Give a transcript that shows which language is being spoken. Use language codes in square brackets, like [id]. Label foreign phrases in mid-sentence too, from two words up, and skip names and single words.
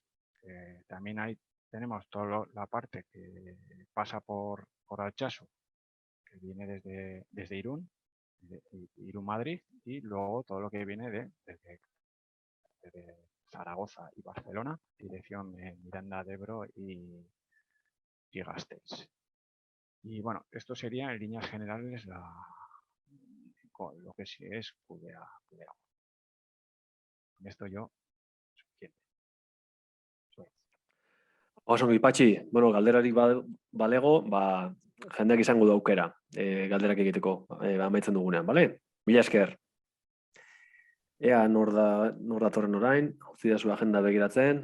[es] También tenemos toda la parte que pasa por Altsasu, que viene desde Irún, Irún-Madrid, y luego todo lo que viene desde Zaragoza y Barcelona, dirección Miranda de Ebro y Gasteiz. Y bueno, esto sería en líneas generales lo que sí es QDA. Con esto yo suficiente. [eu] Osongi, Patxi, bueno, galderarik balego, jendeak izango du aukera galderak egiteko amaitzen dugunean, bale? Mila esker. Ea nor datorren orain, utzi da zu agenda begiratzen.